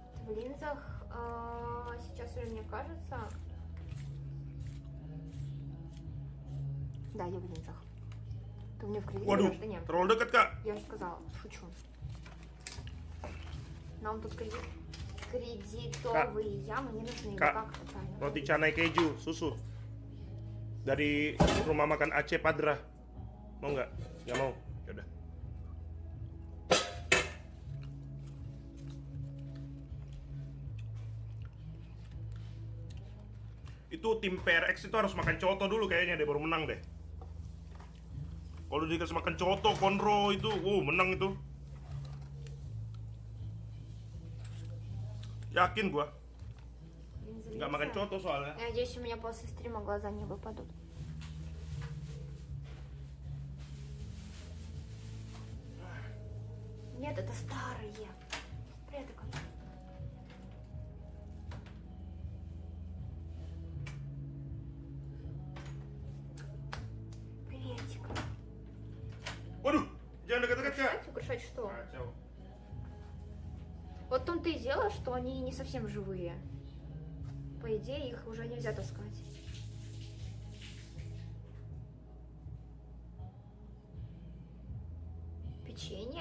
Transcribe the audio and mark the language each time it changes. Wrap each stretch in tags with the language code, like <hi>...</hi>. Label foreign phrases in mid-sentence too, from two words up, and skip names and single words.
<ru>в линзах сейчас уже мне кажется. Да, я в линзах. Ты мне в кредит</ru> <id>Waduh,</id> <ru>даешь? Да нет.</ru> <id>terlalu dekat kak.</id> <ru>Я же сказала, шучу. Нам тут кредитовые ямы не нужны.</ru> <id>Kak,</id> <ru>Как это правильно?</ru> <id>roti canai keju, susu. Dari rumah makan Aceh Padra. Mau nggak? Nggak mau. Yaudah. Itu tim PRX itu harus makan coto dulu kayaknya deh, baru menang deh. Kalau dikasih makan coto, konro itu, menang itu. Yakin gua. Nggak makan coto soalnya.</id> <ru>Я надеюсь, у меня после стрима глаза не выпадут. Нет, это старые. Привет, Икон. Приветик.</ru> <id>Waduh, jangan dekat-dekat kak.</id> <ru>Украшать что? Вот в том-то и дело, что они не совсем живые. По идее, их уже нельзя таскать. Печенье?</ru>